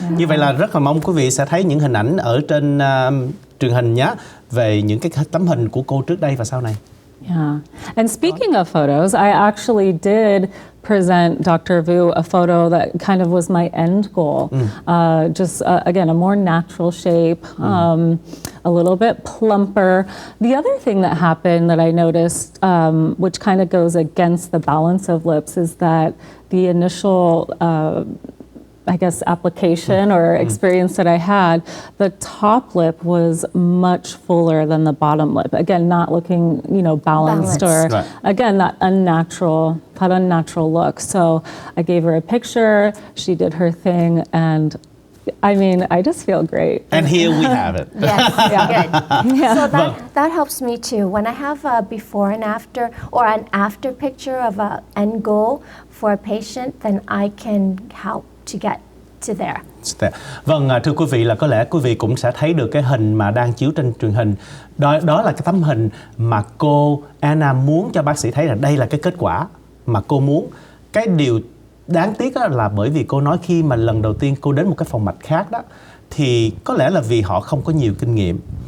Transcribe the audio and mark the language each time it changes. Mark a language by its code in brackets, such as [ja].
[vi] Như vậy là rất là mong quý vị sẽ thấy những hình ảnh ở trên truyền hình nhé, về những cái tấm hình của cô trước đây và sau này. [en] Yeah. And speaking of photos, I actually did present Dr. Vu a photo that kind of was my end goal. Again, a more natural shape, a little bit plumper. The other thing that happened that I noticed, which kind of goes against the balance of lips, is that the initial application or experience that I had, the top lip was much fuller than the bottom lip. Again, not looking, balanced or, Right. again, that unnatural look. So I gave her a picture, she did her thing, and I mean, I just feel great. And here we have it. Yes, good. Yeah. So that helps me too. When I have a before and after or an after picture of an end goal for a patient, then I can help to get to there. [vi] Vâng, thưa quý vị, là có lẽ quý vị cũng sẽ thấy được cái hình mà đang chiếu trên truyền hình. Đó là cái tấm hình mà cô Anna muốn cho bác sĩ thấy là đây là cái kết quả mà cô muốn. Cái điều đáng tiếc là bởi vì cô nói khi mà lần đầu tiên cô đến một cái phòng mạch khác đó, thì có lẽ là vì họ không có nhiều kinh nghiệm.